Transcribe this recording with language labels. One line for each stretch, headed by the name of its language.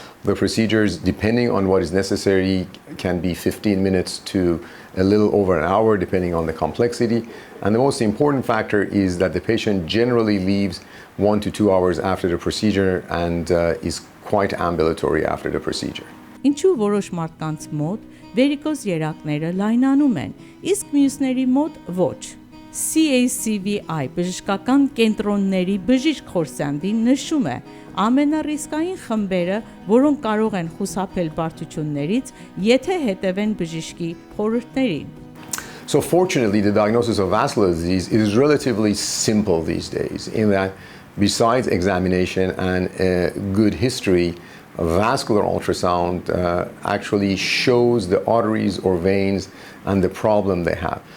English: The procedures, depending on what is necessary, can be 15 minutes to a little over an hour, depending on the complexity. And the most important factor is that the patient generally leaves 1 to 2 hours after the procedure and is quite ambulatory after the procedure.
Armenian: Ինչու որոշ մարդկանց մոտ վերիկոզ երակները լայնանում են, իսկ մյուսների մոտ ոչ։ CACVI բժշկական կենտրոնների բժիշկ Khorsandim նշում է ամենառիսկային խմբերը, որոնք կարող են խուսափել բարդություններից, եթե հետևեն բժշկի խորհուրդներին։
English: So fortunately, the diagnosis of vascular disease is relatively simple these days in that besides examination and a good history, vascular ultrasound actually shows the arteries or veins and the problem they have.